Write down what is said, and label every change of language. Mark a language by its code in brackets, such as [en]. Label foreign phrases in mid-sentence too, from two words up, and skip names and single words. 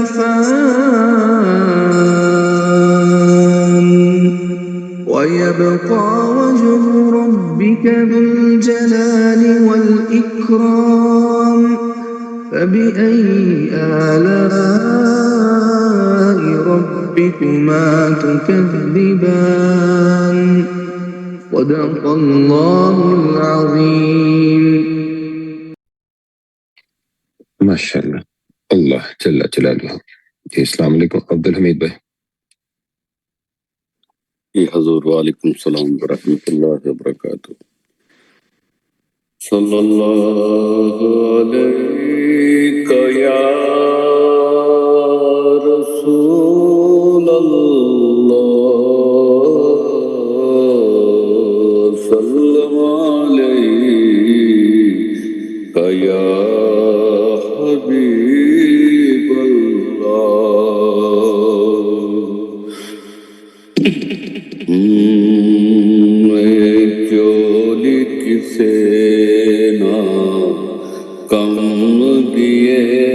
[ar] فان ويبقى وجه ربك ذو الجلال والإكرام فبأي آلاء ربكما تكذبان صدق الله العظيم ماشاء الله الله جل جلاله. السلام عليكم عبد الحميد بھائی. [ur] جی حضور [ar] وعليكم السلام ورحمة الله وبركاته. صلى الله عليك يا رسول الله صلى الله عليك يا حبيب मैं चोली किसे ना कम दिए